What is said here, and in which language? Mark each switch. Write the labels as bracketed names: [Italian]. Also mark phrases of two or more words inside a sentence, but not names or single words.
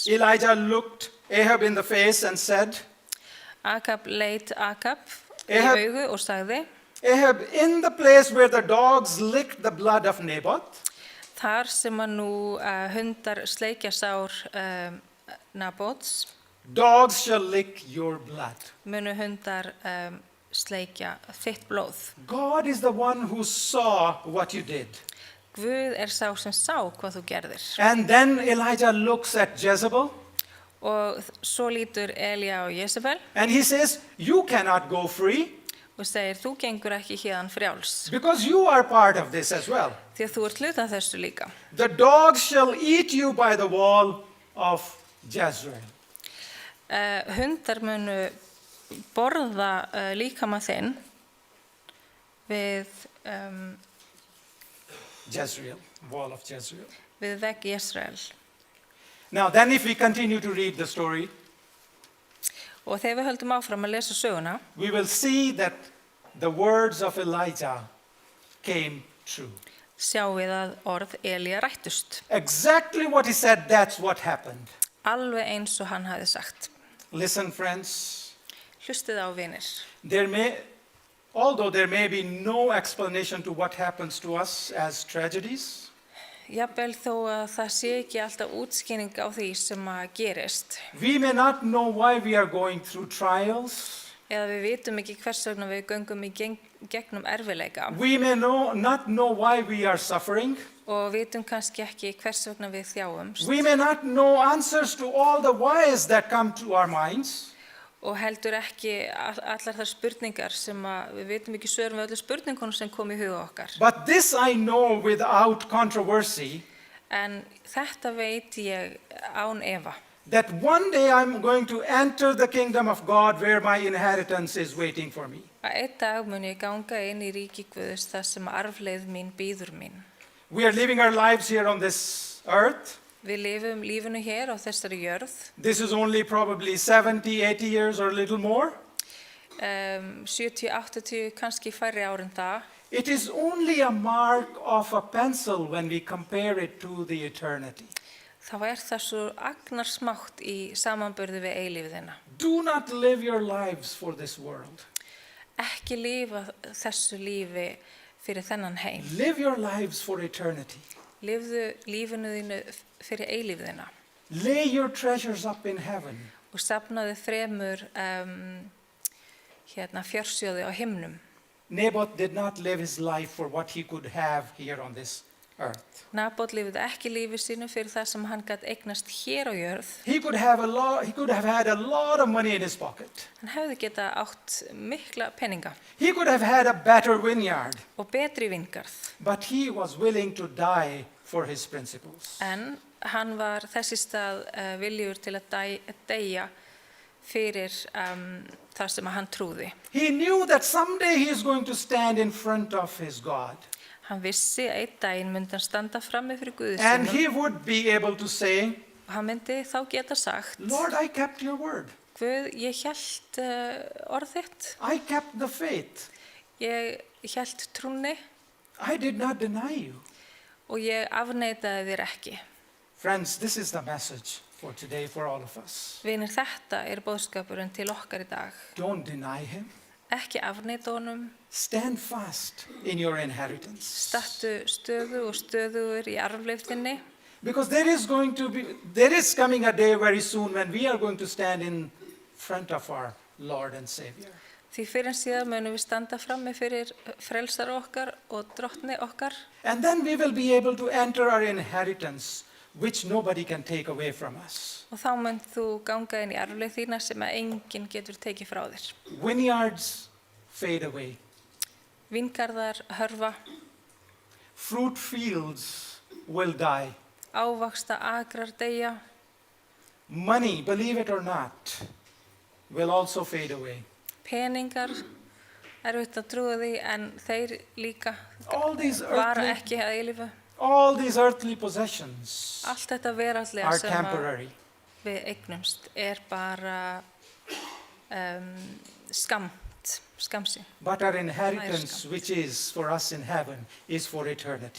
[English] Elijah looked Ahab in the face and said, [Icelandic] Akab leit Akab í Ahab- augu og sagði, [English] Ahab, in the place where the dogs licked the blood of Naboth, [Icelandic] þar sem að nú hundar sleikja sár Nabóts, [English] dogs shall lick your blood. [Icelandic] munu hundar sleikja þitt blóð. [English] God is the one who saw what you did. [Icelandic] Guð sá sem sá hvað þú gerðir. [English] And then Elijah looks at Jezebel [Icelandic] Og svo lítur Elía og Jezebel [English] and he says, you cannot go free [Icelandic] og segir, þú gengur ekki hérðan frjáls, [English] because you are part of this as well. [Icelandic] því að þú ert hluta af þessu líka. [English] The dogs shall eat you by the wall of Jezreel. [Icelandic] Hundar munu borða líkama þinn við [English] Jezreel, wall of Jezreel. [Icelandic] vegg Jezreel. [English] Now, then if we continue to read the story, [Icelandic] Og þegar við höldum áfram að lesa söguna, [English] we will see that the words of Elijah came true. [Icelandic] sjáum við að orð Elía rættust. [English] Exactly what he said, that's what happened. [Icelandic] Alveg eins og hann hafði sagt. [English] Listen, friends, [Icelandic] Hlustið á vinir. [English] although there may be no explanation to what happens to us as tragedies, [Icelandic] Jafnvel þó að það sé ekki alltaf útskýring á því sem að gerist. [English] we may not know why we are going through trials. [Icelandic] Eða við vitum ekki hvers vegna við göngum í gegnum erfiðleika. [English] We may not know why we are suffering. [Icelandic] Og vitum kannski ekki hvers vegna við þjáumst. [English] We may not know answers to all the whys that come to our minds. [Icelandic] Og heldur ekki allar þær spurningar sem að við vitum ekki svörum við öllu spurningunum sem kom í huga okkar. [English] But this I know without controversy, [Icelandic] En þetta veit ég án efa. [English] that one day I'm going to enter the kingdom of God where my inheritance is waiting for me. [Icelandic] Að einn dag mun ég ganga inn í ríki Guðs þar sem arfleið mín bíður mín. [English] We are living our lives here on this earth. [Icelandic] Við lifum lífinu hér á þessari jörð. [English] This is only probably 70, 80 years or a little more. [Icelandic] 70, 80, kannski færri ár en það. [English] It is only a mark of a pencil when we compare it to the eternity. [Icelandic] Þá það svo agnarsmátt í samanburði við eilífðina. [English] Do not live your lives for this world. [Icelandic] Ekki lifa þessu lífi fyrir þennan heim. [English] Live your lives for eternity. [Icelandic] Lifðu lífinu þínu fyrir eilífðina [English] Lay your treasures up in heaven. [Icelandic] og safnaðu fremur fjársjóði á himnum. [English] Naboth did not live his life for what he could have here on this earth. [Icelandic] Nabót lifði ekki lífi sínu fyrir það sem hann gat eignast hér á jörð. [English] He could have had a lot of money in his pocket. [Icelandic] Hann hefði getað átt mikla peninga [English] He could have had a better vineyard, [Icelandic] og betri vingarð. [English] but he was willing to die for his principles. [Icelandic] En hann var þessi stað viljur til að deyja fyrir það sem hann trúði. [English] He knew that someday he is going to stand in front of his God. [Icelandic] Hann vissi að einn daginn myndi hann standa frammi fyrir Guði [English] And [Icelandic] sínum [English] he would be able to say, [Icelandic] og hann myndi þá geta sagt, [English] Lord, I kept your word. [Icelandic] Guð, ég hélt orð þitt, [English] I kept the faith. [Icelandic] ég hélt trúnni [English] I did not deny you. [Icelandic] og ég afneitaði þér ekki. [English] Friends, this is the message for today for all of us. [Icelandic] Vinir, þetta boðskapurinn til okkar í dag. [English] Don't deny him. [Icelandic] ekki afneita honum, [English] Stand fast in your inheritance. [Icelandic] stattu stöðu og stöðugur í arfleifðinni. [English] Because there is coming a day very soon when we are going to stand in front of our Lord and Savior. [Icelandic] Því fyrir en síðan munum við standa frammi fyrir frelsar okkar og drottni okkar. [English] And then we will be able to enter our inheritance, which nobody can take away from us. [Icelandic] Og þá mun þú ganga inn í arfleif þína sem að enginn getur tekið frá þér. [English] Vineyards fade away. [Icelandic] Vingarðar hörfa, [English] Fruit fields will die. [Icelandic] ávaxta agrar deyja, [English] Money, believe it or not, will also fade away. [Icelandic] peningar, erfitt að trúa því en þeir líka [English] All these [Icelandic] vara [English] earthly, [Icelandic] ekki að eilífu. [English] possessions [Icelandic] Allt þetta veraldlega [English] are [Icelandic] sem að [English] temporary. [Icelandic] við eignumst bara skamsinn. [English] But our inheritance, which is for us in heaven, is for eternity.